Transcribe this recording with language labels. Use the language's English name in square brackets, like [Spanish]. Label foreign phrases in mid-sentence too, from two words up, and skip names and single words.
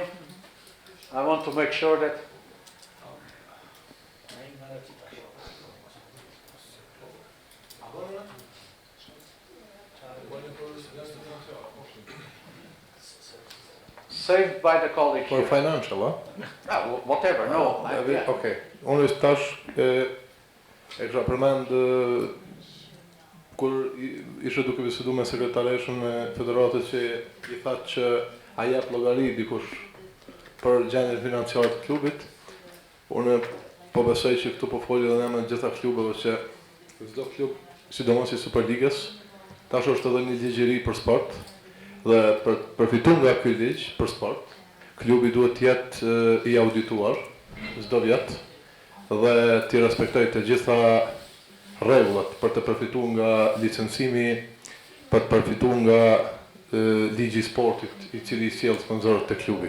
[English] I want to make sure that... Saved by the colleague For here. financial, huh? Whatever, no. Yeah. Okay. [Albanian] Unë është tash e kisha përmend kur ishe duke bisedu me sekretareshën e Federatës që i thatë që a jep llogari dikush për gjendjen financiare të klubit. Unë po besoj që këtu po foli edhe në emër të gjitha klubeve që çdo klub, sidomos i Superligës, tash është edhe një ligjëri për sport dhe për përfituar nga ky ligj për sport, klubi duhet të jetë i audituar çdo vit dhe të respektojë të gjitha rregullat për të përfituar nga licencimi, për të përfituar nga ligji i sportit i cili sjell sponsorët të klubi.